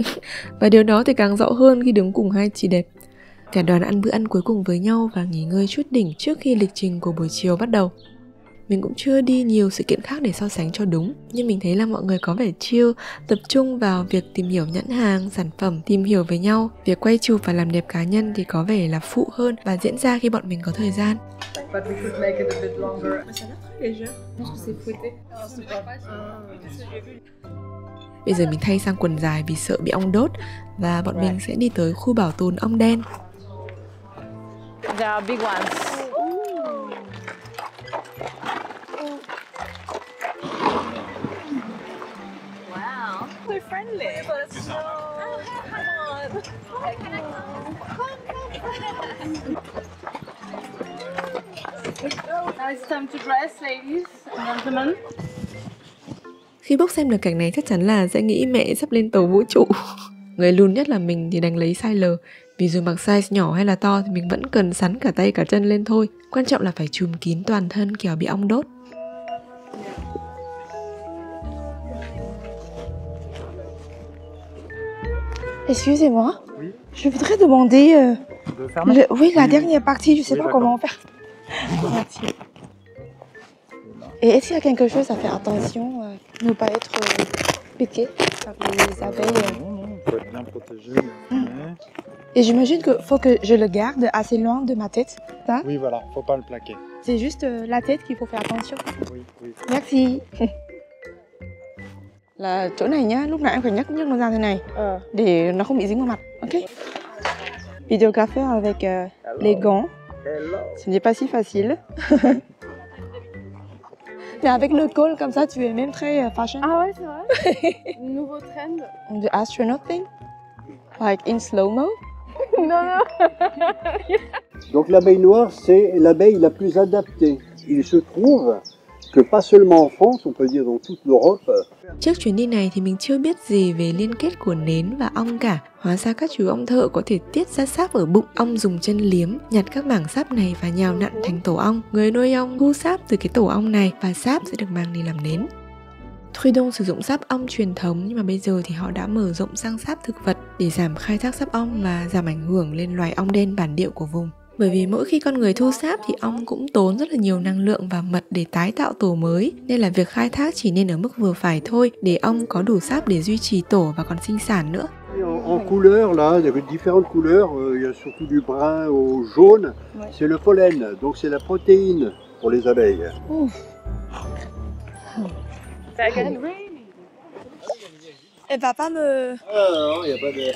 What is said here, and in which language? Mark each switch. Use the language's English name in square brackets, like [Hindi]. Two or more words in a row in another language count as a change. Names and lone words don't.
[Vietnamese] Và điều đó thì càng rõ hơn khi đứng cùng hai chị đẹp. Cả đoàn ăn bữa ăn cuối cùng với nhau và nghỉ ngơi chút đỉnh trước khi lịch trình của buổi chiều bắt đầu. Mình cũng chưa đi nhiều sự kiện khác để so sánh cho đúng, nhưng mình thấy là mọi người có vẻ chill, tập trung vào việc tìm hiểu nhãn hàng, sản phẩm, tìm hiểu về nhau. Việc quay chụp và làm đẹp cá nhân thì có vẻ là phụ hơn và diễn ra khi bọn mình có thời gian. [English] But we could make it a bit longer. [French] Ça a l'air très léger. Je pense que c'est fouetté. [Vietnamese] Bây giờ mình thay sang quần dài vì sợ bị ong đốt và bọn mình sẽ đi tới khu bảo tồn ong đen. [English] There are big ones. Wow. We're friendly. Now it's time to dress, ladies and gentlemen. [Vietnamese] Khi Bốc xem được cảnh này chắc chắn là sẽ nghĩ mẹ sắp lên tàu vũ trụ. Người lùn nhất là mình thì đành lấy size L, vì dù mặc size nhỏ hay là to thì mình vẫn cần sắn cả tay cả chân lên thôi. Quan trọng là phải trùm kín toàn thân kẻo bị ong đốt. [French] Excusez-moi. Oui. Je voudrais demander. Oui, la dernière partie, je sais Oui, pas d'accord. comment faire. Merci. Et est-ce qu'il y a quelque chose à faire attention, ne pas être piqué par les abeilles? Non, il faut être bien protégé. Et j'imagine qu'il faut que je le garde assez loin de ma tête. Ça, Oui, voilà, faut pas le plaquer. c'est juste la tête qu'il faut faire attention. Oui, oui. Merci. [Vietnamese] Là chỗ này nhá, lúc nãy em phải nhấc nó ra thế này để nó không bị dính vào mặt. Ok. [French] Vidéographeur avec les gants. Ce n'est pas si facile. Mais avec le col comme ça, tu es même très fashion. Ah ouais, c'est vrai. Nouveau trend. [English] The astronaut thing, like in slow-mo. [French] Non. Donc l'abeille noire, c'est l'abeille la plus adaptée. Il se trouve que pas seulement en France, on peut dire dans toute l'Europe. [Vietnamese] Trước chuyến đi này thì mình chưa biết gì về liên kết của nến và ong cả. Hóa ra các chú ong thợ có thể tiết ra sáp ở bụng. Ong dùng chân liếm, nhặt các mảng sáp này và nhào nặn thành tổ ong. Người nuôi ong thu sáp từ cái tổ ong này và sáp sẽ được mang đi làm nến. Thuydong sử dụng sáp ong truyền thống nhưng mà bây giờ thì họ đã mở rộng sang sáp thực vật để giảm khai thác sáp ong và giảm ảnh hưởng lên loài ong đen bản địa của vùng. Bởi vì mỗi khi con người thu sáp thì ong cũng tốn rất là nhiều năng lượng và mật để tái tạo tổ mới, nên là việc khai thác chỉ nên ở mức vừa phải thôi để ong có đủ sáp để duy trì tổ và còn sinh sản nữa. [French] En couleur, là, il y a différentes couleurs, il y a surtout du brun au jaune, c'est le pollen, donc c'est la protéine pour les abeilles. Elle va pas me... Non, il n'y a pas de...